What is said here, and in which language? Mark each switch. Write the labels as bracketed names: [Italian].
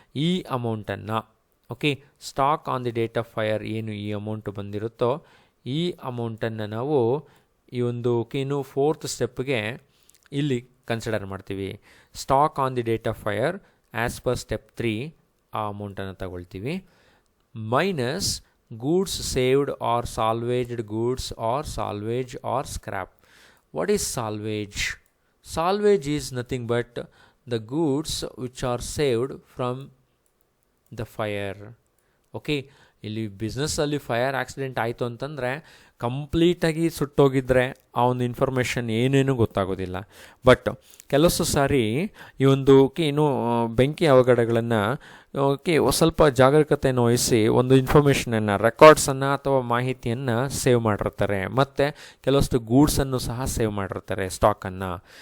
[Kannada] ಈ ಅಮೌಂಟನ್ನು okay, stock on the date of fire ಏನು ಈ ಅಮೌಂಟು ಬಂದಿರುತ್ತೋ ಈ ಅಮೌಂಟನ್ನು ನಾವು ಈ ಒಂದು ಇನ್ನು ಫೋರ್ತ್ ಸ್ಟೆಪ್ಗೆ ಇಲ್ಲಿ ಕನ್ಸಿಡರ್ ಮಾಡ್ತೀವಿ. Stock on the date of fire as per step 3 ಆ ಅಮೌಂಟನ್ನು ತಗೊಳ್ತೀವಿ, minus [English] goods saved or salvaged goods or salvage or scrap. What is salvage? Salvage is nothing but the goods which are saved from the fire. [Kannada] Okay, ಇಲ್ಲಿ ಬಿಸ್ನೆಸ್ಸಲ್ಲಿ fire accident ಆಯಿತು ಅಂತಂದರೆ ಕಂಪ್ಲೀಟಾಗಿ ಸುಟ್ಟೋಗಿದ್ರೆ ಆ ಒಂದು information ಏನೇನೂ ಗೊತ್ತಾಗೋದಿಲ್ಲ. ಬಟ್ ಕೆಲವೊಂದು ಸಾರಿ ಈ ಒಂದು ಏನು ಬೆಂಕಿ ಅವಘಡಗಳನ್ನು ಸ್ವಲ್ಪ ಜಾಗರೂಕತೆಯನ್ನು ವಹಿಸಿ ಒಂದು ಇನ್ಫಾರ್ಮೇಷನನ್ನು, ರೆಕಾರ್ಡ್ಸನ್ನು ಅಥವಾ ಮಾಹಿತಿಯನ್ನು ಸೇವ್ ಮಾಡಿರ್ತಾರೆ, ಮತ್ತು ಕೆಲವಷ್ಟು ಗೂಡ್ಸನ್ನು ಸಹ ಸೇವ್ ಮಾಡಿರ್ತಾರೆ, ಸ್ಟಾಕನ್ನು.